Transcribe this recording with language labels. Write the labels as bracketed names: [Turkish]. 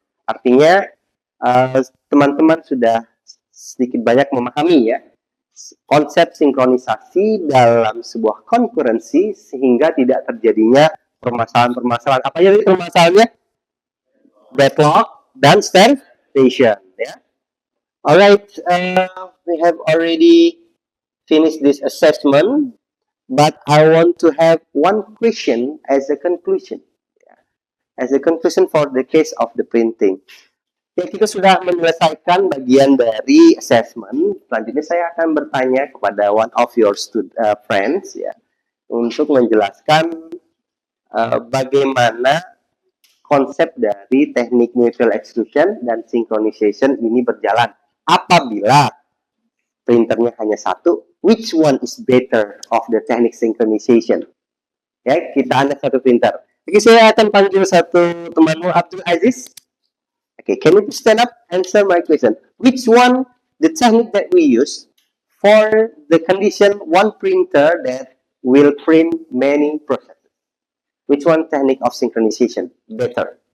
[Indonesian] Artinya teman-teman sudah sedikit banyak memahami ya konsep sinkronisasi dalam sebuah konkurensi sehingga tidak terjadinya permasalahan-permasalahan. Apa jadi permasalahannya? Deadlock dan starvation ya. [English] Alright, we have already finished this assessment, but I want to have one question as a conclusion. As a conclusion for the case of the printing. [Indonesian] Ya, kita sudah menyelesaikan bagian dari assessment. Selanjutnya saya akan bertanya kepada [English] one of your friends [Indonesian] ya, untuk menjelaskan bagaimana konsep dari teknik mutual exclusion dan synchronization ini berjalan. Apabila printernya hanya satu, [English] which one is better of the technique synchronization? [Indonesian] Ya, kita ada satu printer. Oke, saya akan panggil satu temanmu, Abdul Aziz. [English] Okay, can you stand up and answer my question? Which one the technique that we use for the condition one printer that will print many processes? Which one technique of synchronization better?